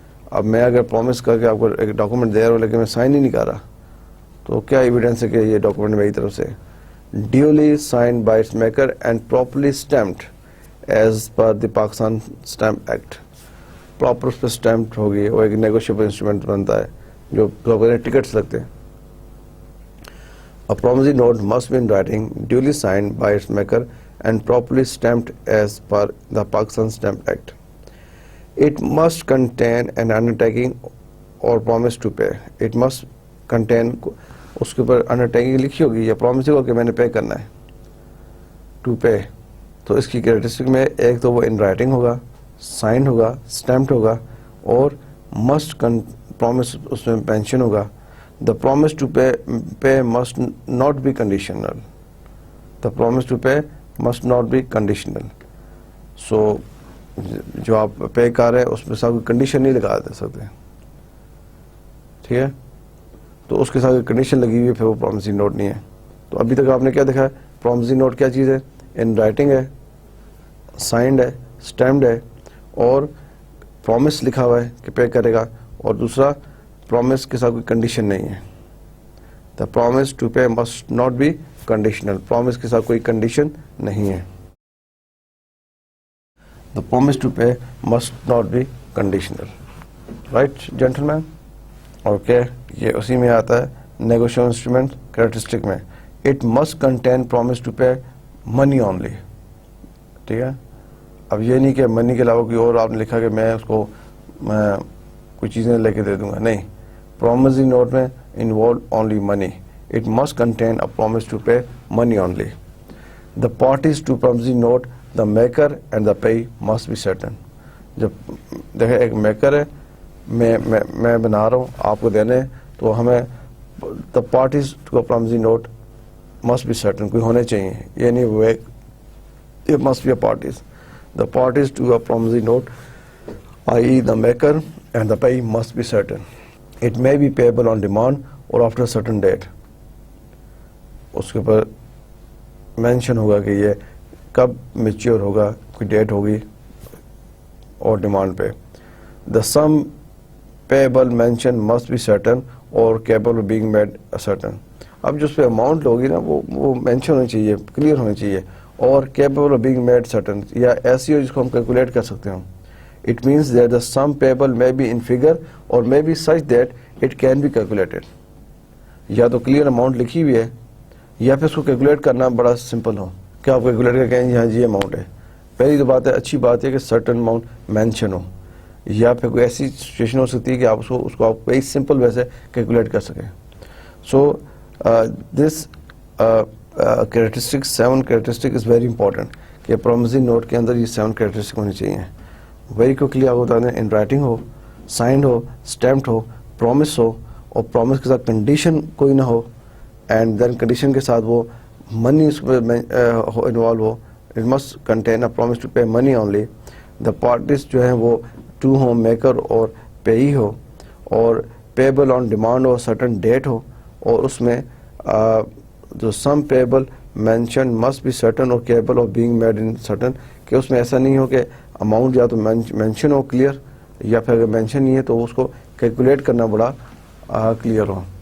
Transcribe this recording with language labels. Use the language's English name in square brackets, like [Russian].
[Urdu] اب میں اگر پرومس کر کے آپ کو ایک ڈاکومنٹ دے رہا ہوں لیکن میں سائن ہی نہیں کر رہا, تو کیا ایویڈنس ہے کہ یہ ڈاکومنٹ میری طرف سے؟ [English] Duly signed by its maker and properly stamped as per the Pakistan Stamp Act. [Urdu] Proper اس پہ اسٹیمپڈ ہوگی, وہ ایک نیگوشیبل انسٹرومنٹ بنتا ہے جو ٹکٹس لگتے ہیں. [English] A promissory note must be in writing, duly signed by its maker and properly stamped as per the Pakistan Stamp Act. It must contain an undertaking or promise to pay. It must contain, [Urdu] اس کے اوپر undertaking لکھی ہوگی یا promise ہوگا کہ میں نے پے کرنا ہے, [English] to pay. [Urdu] تو اس کی کریکٹرسٹک میں ایک تو وہ in writing ہوگا, signed ہوگا, stamped ہوگا, اور must promise اس میں mention ہوگا. [English] The promise to pay must not be conditional. The promise to pay must not be conditional. [Urdu] So جو آپ پے کر رہے ہیں اس میں ساتھ کوئی کنڈیشن نہیں لگا دے سکتے, ٹھیک ہے. تو اس کے ساتھ کنڈیشن لگی ہوئی ہے پھر وہ پرومسری نوٹ نہیں ہے. تو ابھی تک آپ نے کیا دیکھا ہے؟ پرومسری نوٹ کیا چیز ہے؟ ان رائٹنگ ہے, سائنڈ ہے, اسٹیمپڈ ہے, اور پرومس لکھا ہوا ہے کہ پے کرے گا, اور دوسرا پرومس کے ساتھ کوئی کنڈیشن نہیں ہے. [English] the promise to pay must not be conditional, [Urdu] promise کے ساتھ کوئی کنڈیشن نہیں ہے. [English] The promise to pay must not be conditional. Right gentleman? Okay, [Urdu] یہ اسی میں آتا ہے نیگوشیبل انسٹرومنٹ کریکٹرسٹک میں. [English] it must contain promise to pay money only, [Urdu] ٹھیک ہے. اب یہ نہیں کہ منی کے علاوہ کوئی اور آپ نے لکھا کہ میں اس کو کوئی چیزیں لے کے دے دوں گا, نہیں. پرومسری نوٹ میں involve only money. [English] It must contain a promise to pay money only. The parties to promissory note, the maker and the payee must be certain. [Urdu] جب دیکھیں ایک میکر ہے, میں بنا رہا ہوں آپ کو دینے, تو ہمیں [English] the parties to a promissory note must be certain, [Urdu] کوئی ہونے چاہیے, یہ نہیں وہ ایک, [English] it must be a parties. The parties to a promissory note, i.e. the maker and the payee must be certain. It may be payable on demand or after a certain date. [Urdu] اس کے اوپر mention ہوگا کہ یہ کب mature ہوگا, کوئی date ہوگی اور ڈیمانڈ پہ. [English] The sum payable mention must be certain اور capable of being made certain. [Urdu] اب جو اس پہ اماؤنٹ ہوگی نا وہ مینشن ہونی چاہیے, کلیئر ہونی چاہیے, اور capable of being made certain, یا ایسی ہو جس کو ہم کیلکولیٹ کر سکتے ہوں. [English] It means that the sum payable may be in figure اور may be such that it can be calculated. [Urdu] یا تو کلیئر اماؤنٹ لکھی ہوئی ہے, یا پھر اس کو کیلکولیٹ کرنا بڑا سمپل ہو کہ آپ کیلکولیٹ کر کہیں ہاں جی اماؤنٹ ہے. پہلی تو بات ہے, اچھی بات ہے کہ سرٹن اماؤنٹ مینشن ہو, یا پھر کوئی ایسی سچویشن ہو سکتی ہے کہ آپ اس کو آپ ویری سمپل ویسے کیلکولیٹ کر سکیں. [English] so this characteristic 7 characteristic is very important [Urdu] کہ پرومسری نوٹ کے اندر یہ 7 کریکٹرسٹک ہونی چاہیے. ویری کوکلی آپ بتا دیں, in writing ہو, signed ہو, stamped ہو, promise ہو, اور پرومس کے ساتھ کنڈیشن کوئی نہ ہو, [English] and then [Urdu] کنڈیشن کے ساتھ وہ منی اس میں involve ہو. [English] It must contain a promise to pay money only. [Urdu] The parties جو ہیں وہ 2 ہوں, میکر اور پیئی ہو, اور payable on demand ہو, certain date ہو, اور اس میں جو [English] sum payable mention must be certain اور capable of being made in certain, [Urdu] کہ اس میں ایسا نہیں ہو کہ اماؤنٹ یا تو مینشن ہو کلیئر, یا پھر اگر مینشن نہیں ہے تو اس کو کیلکولیٹ کرنا بڑا کلیئر ہو.